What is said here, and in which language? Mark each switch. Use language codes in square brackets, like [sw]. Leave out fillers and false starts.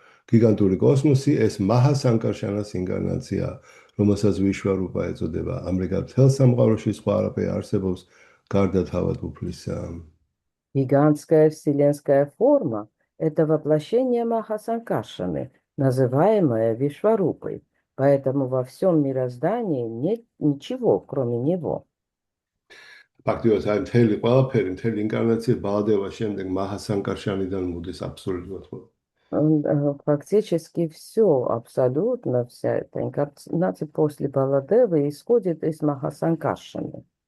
[ka] გიგანტური კოსმოსი ეს მაჰა სანკარშანას ინკარნაცია, რომელსაც ვიშვარუპა ეწოდება. ამრიგად მთელ სამყაროში სხვა არაფერი არსებობს გარდა თავად უფლისა. [ru] Гигантская вселенская форма – это воплощение Махасанкаршаны, называемое Вишварупой. Поэтому во всем мироздании нет ничего, кроме него. [ka] ფაქტობრივად აი მთელი ყველაფერი, მთელი ინკარნაცია ბალადევა შემდეგ მაჰა სანკარშანიდან მოდის აბსოლუტურად. [ru] Фактически все, абсолютно вся эта инкарнация после Баладевы исходит из Махасанкаршаны.